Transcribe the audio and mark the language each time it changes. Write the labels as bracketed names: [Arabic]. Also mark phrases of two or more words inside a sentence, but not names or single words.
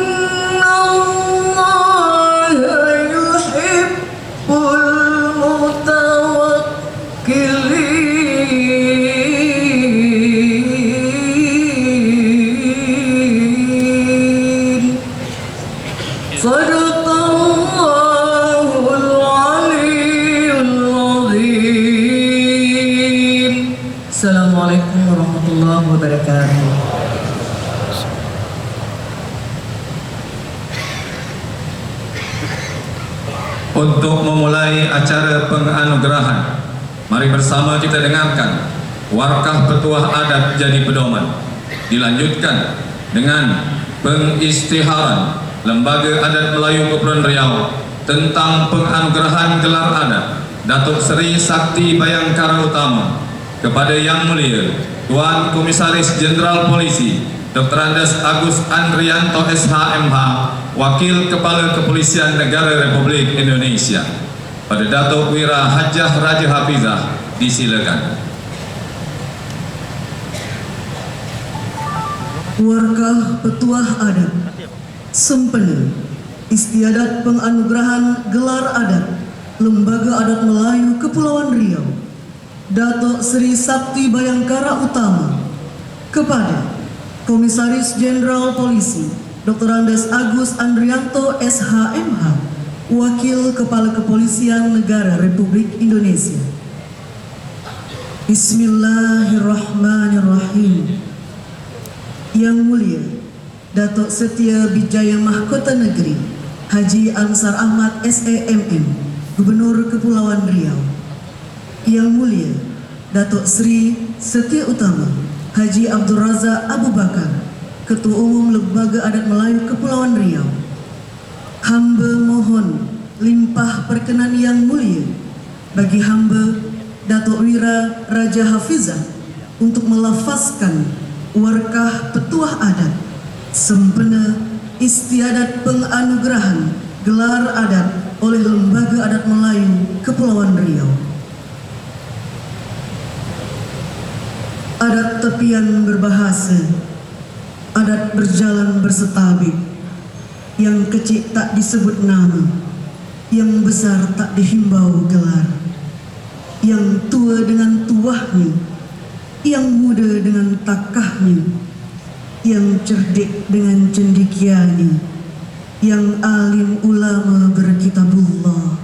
[Arabic] الله يحب المتوكلين صدق الله العلي العظيم. السلام عليكم ورحمة الله وبركاته. [Indonesian] Untuk memulai acara penganugerahan, mari bersama kita dengarkan warkah petuah adat jadi pedoman. Dilanjutkan dengan pengisytiharan Lembaga Adat Melayu Kepulauan Riau tentang penganugerahan gelar adat Datuk Seri Sakti Bayangkara Utama kepada Yang Mulia Tuan Komisaris Jenderal Polisi Dr. Andes Agus Andrianto SHMH, Wakil Kepala Kepolisian Negara Republik Indonesia. Pada Datuk Wira Hajah Raja Hafizah, disilakan. Warkah petuah adat sempena istiadat penganugerahan gelar adat Lembaga Adat Melayu Kepulauan Riau Datuk Seri Sakti Bayangkara Utama kepada Komisaris Jenderal Polisi Dr. Andes Agus Andrianto SHMH, Wakil Kepala Kepolisian Negara Republik Indonesia. [Arabic] Bismillahirrahmanirrahim. [Indonesian] Yang Mulia Datuk Setia Bijaya Mahkota Negeri Haji Ansar Ahmad SEMM, Gubernur Kepulauan Riau. Yang Mulia Datuk Seri Setia Utama Haji Abdul Razak Abu Bakar, Ketua Umum Lembaga Adat Melayu Kepulauan Riau. [Malay] Hamba mohon limpah perkenan yang mulia bagi hamba Datuk Wira Raja Hafizah untuk melafazkan warkah petuah adat sempena istiadat penganugerahan gelar adat oleh Lembaga Adat Melayu Kepulauan Riau. Adat tepian berbahasa, adat berjalan bersetabik, yang kecil tak disebut nama, yang besar tak dihimbau gelar, yang tua dengan tuahnya, yang muda dengan takahnya, yang cerdik dengan cendekianya, yang alim ulama berkitabullah.